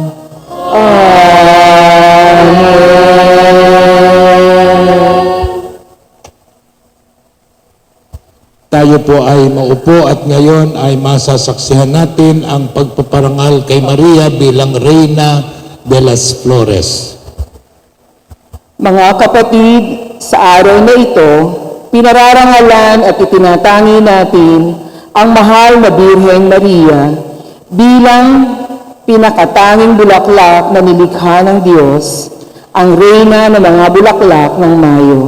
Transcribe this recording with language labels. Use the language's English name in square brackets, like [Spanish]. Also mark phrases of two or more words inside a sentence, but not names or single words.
[Filipino] Tayo po ay maupo at ngayon ay masasaksihan natin ang pagpaparangal kay Maria bilang Reyna de las Flores. Mga kapatid, sa araw na ito, pinararangalan at itinatangi natin ang mahal na Birheng Maria bilang pinakatanging bulaklak na nilikha ng Diyos, ang Reyna ng mga bulaklak ng Mayo.